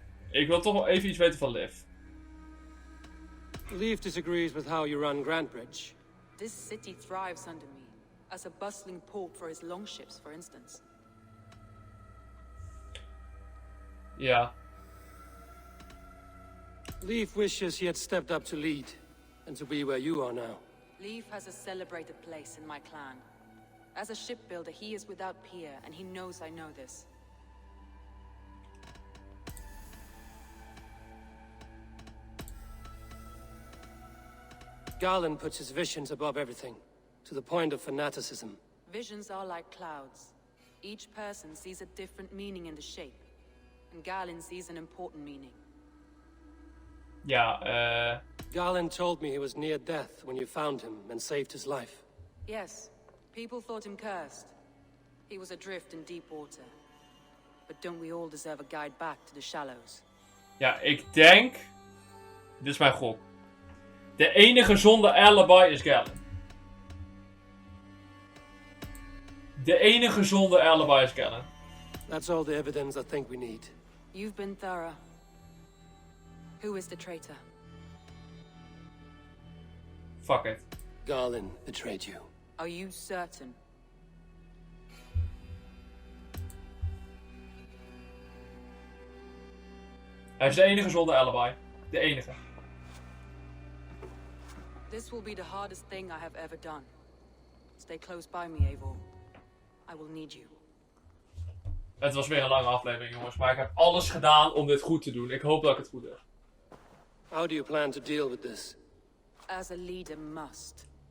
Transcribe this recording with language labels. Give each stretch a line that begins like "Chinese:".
Dutch: Ik wil toch wel even iets weten van Liv.
English: Leaf disagrees with how you run Grantbridge. This city thrives under me. As a bustling port for his longships, for instance.
Dutch: Ja.
English: Leaf wishes he had stepped up to lead, and to be where you are now. Leaf has a celebrated place in my clan. As a shipbuilder, he is without peer, and he knows I know this. Garland puts his visions above everything, to the point of fanaticism. Visions are like clouds. Each person sees a different meaning in the shape, and Galen sees an important meaning.
Dutch: Ja,
English: Garland told me he was near death when you found him and saved his life. Yes, people thought him cursed. He was adrift in deep water. But don't we all deserve a guide back to the shallows?
Dutch: Ja, ik denk... Dit is mijn gok. De enige zonder alibi is Galen. De enige zonder alibi is Galen.
English: That's all the evidence I think we need. You've been thorough. Who is the traitor? Fuck it. Garland betrayed you. Are you certain?
Dutch: Hij is de enige zonder alibi. De enige.
English: This will be the hardest thing I have ever done. Stay close by me, Eivor. I will need you.
Dutch: Het was weer een lange aflevering, jongens. Maar ik heb alles gedaan om dit goed te doen. Ik hoop dat ik het goed doe.
English: How do you plan to deal with this? As a leader must.